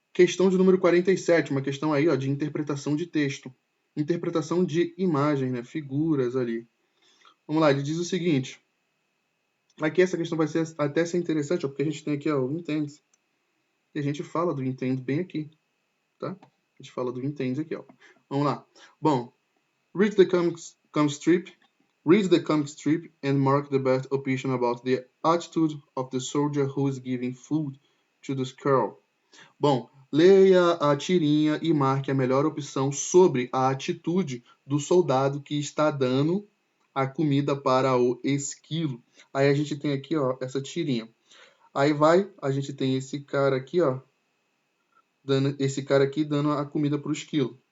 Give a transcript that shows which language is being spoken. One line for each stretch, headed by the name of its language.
Portuguese: Questão de número 47, uma questão aí, ó, de interpretação de texto. Interpretação de imagem, né? Figuras ali. Vamos lá, ele diz o seguinte. Aqui essa questão vai até ser interessante, ó, porque a gente tem aqui ó, o intends. E a gente fala do intend bem aqui, tá? A gente fala do intend aqui, ó. Vamos lá.
English: Bom, read the comic strip. Read the comic strip and mark the best opinion about the attitude of the soldier who is giving food to the squirrel.
Portuguese: Bom, leia a tirinha e marque a melhor opção sobre a atitude do soldado que está dando a comida para o esquilo. Aí a gente tem aqui, ó, essa tirinha. Aí a gente tem esse cara aqui, ó, dando a comida para o esquilo.